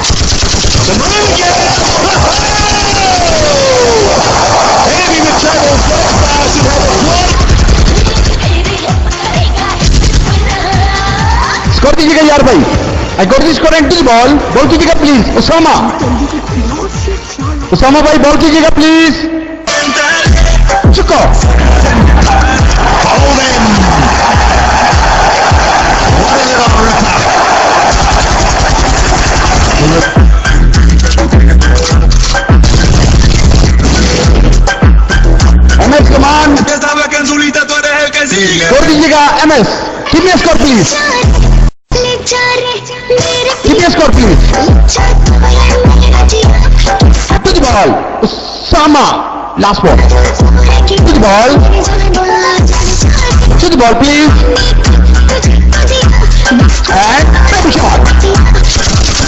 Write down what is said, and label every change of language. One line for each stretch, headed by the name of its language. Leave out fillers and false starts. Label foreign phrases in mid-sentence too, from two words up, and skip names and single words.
Hindi: स्कोर दीजिएगा यार भाई।
English: I got this score and to the ball, ball कीजिएगा प्लीज उसामा।
Hindi: उसामा भाई बॉल कीजिएगा प्लीज। चुको।
English: Holding. What a little ripper. MS कमान,
Spanish: Que sabe que en su lista tú eres el que sigue.
Hindi: स्कोर दीजिएगा MS।
English: give me score please, give me score please. to the ball, Usama last ball. to the ball, to the ball please and back shot.